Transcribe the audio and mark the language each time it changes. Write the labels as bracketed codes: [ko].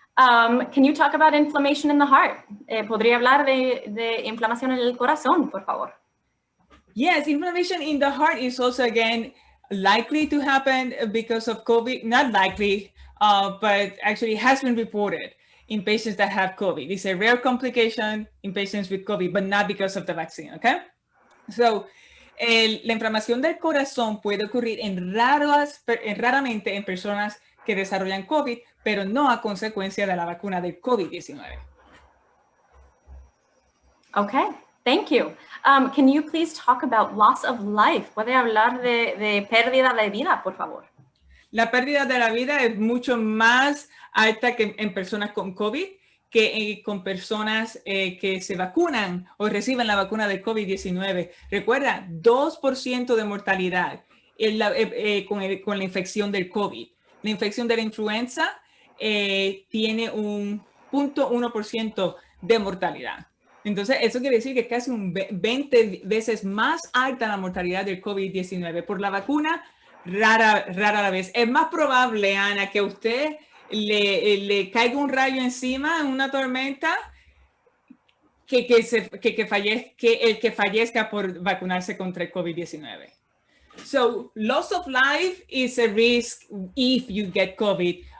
[en] Can you talk about inflammation in the heart? [es] ¿Podría hablar de inflamación en el corazón, por favor? [en] Yes, inflammation in the heart is also, again, likely to happen because of COVID. Not likely, but actually has been reported in patients that have COVID. It's a rare complication in patients with COVID, but not because of the vaccine, okay? [es] So, la inflamación del corazón puede ocurrir raramente en personas que desarrollan COVID, pero no a consecuencia de la vacuna del COVID-19. [en] Okay, thank you. Can you please talk about loss of life? [es] ¿Puede hablar de pérdida de vida, por favor? La pérdida de la vida es mucho más alta que en personas con COVID que con personas que se vacunan o reciben la vacuna del COVID-19. Recuerda, 2% de mortalidad con la infección del COVID. La infección de la influenza tiene un 0.1% de mortalidad. Entonces, eso quiere decir que casi 20 veces más alta la mortalidad del COVID-19. Por la vacuna, rara la vez. Es más probable, Ana, que a usted le caiga un rayo encima en una tormenta que el que fallezca por vacunarse contra el COVID-19. [en] So loss of life is a risk if you get COVID.